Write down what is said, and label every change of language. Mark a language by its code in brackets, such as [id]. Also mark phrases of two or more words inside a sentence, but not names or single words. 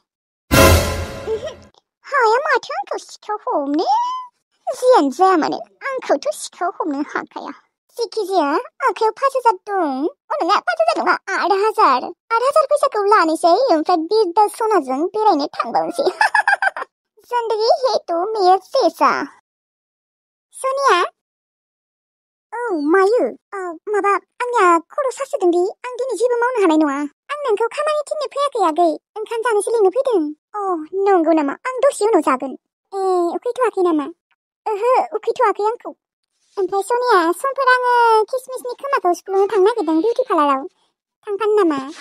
[brx] हाया माथो आंखौ सिखाव हमनो? जियानो जाया मानो, आंखौथ' सिखाव हमनो हाखाया। जिखिजाया आखायाव 5,000 दं नङा 5,000 नङा 8,000 फैसाखौ लानोसै ओमफ्राय बिरदा सनाजों बेरायनो थांबावनोसै [hi] जिंदगी है तो मेरे जैसा [brx] सोनिया मायो माबा आंनिया खर' सासोदोंदि आं दिनै जेबो मावनो हानाय नङा आं नोंखौ खामानि थिननो फैयाखै आगै ओंखाम जानोसो लिंनो फैदों नंगौ नामा आं दसे उनाव जागोन उखैथ'वाखै नामा ओहो उखैथ'वाखै आंखौ ओमफ्राय सोनिया समफोर आङो किसमिसनि खोमाखौ सुफ्लुंनो थांनो नागिरदों बिउटि पार्लाराव थांफानो नामा